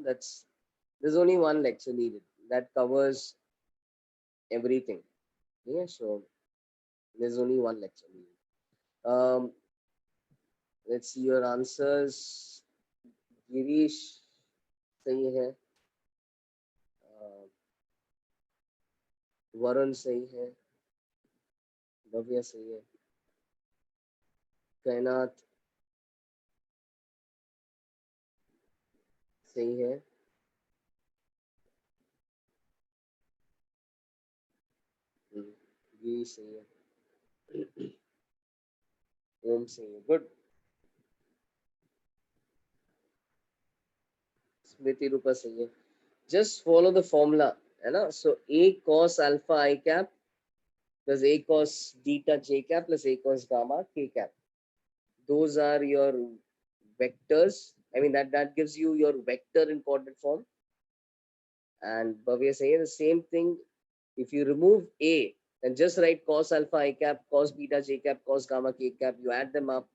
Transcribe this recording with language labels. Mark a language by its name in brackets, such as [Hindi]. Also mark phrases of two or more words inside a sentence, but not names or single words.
[English] There's only one lecture needed that covers everything. Yeah, so there's only one lecture. Um, let's see your answers. [Hindi] Girish सही है, वरुण सही है, भव्या सही है, कैनात सही है, गिरीश सही है, ओम सही है, गुड। स्मृति रूपा सही है। [English] just follow the formula, [Hindi] है ना? [English] so a cos alpha i cap plus a cos beta j cap plus a cos gamma k cap. Those are your vectors. I mean that gives you your vector in coordinate form. And Bhavya saying the same thing. If you remove a, then just write cos alpha I cap, cos beta j cap, cos gamma k cap. You add them up.